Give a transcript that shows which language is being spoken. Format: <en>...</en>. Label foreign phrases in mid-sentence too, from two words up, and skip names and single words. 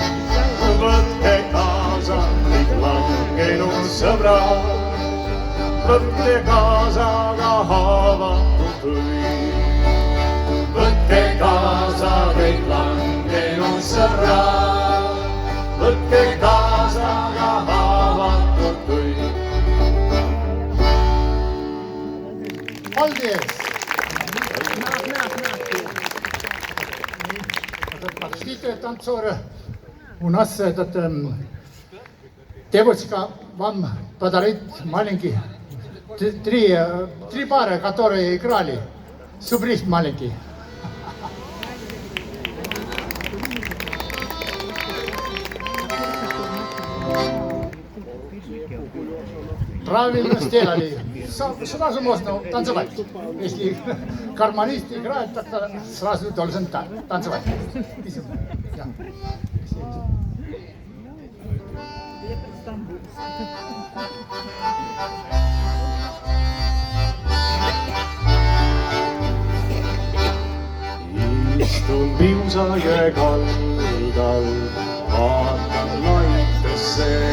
<et>Võtke kaasa kõik langenud sõbrad, võtke kaasa ka haavatud õid. Võtke kaasa kõik langenud sõbrad, võtke kaasa ka haavatud õid.</et> <lv>Paldies!</lv> <ru>Простите, танцоры, у нас девочка вам подарит маленький, три пары, которые играли, сюрприз маленький. Правильно сделали. Сразу можно танцевать. Если гармонист играет, тогда сразу должен танцевать.</ru> <et>Istun Piusajõe kaldal, vaatan laitesse.</et>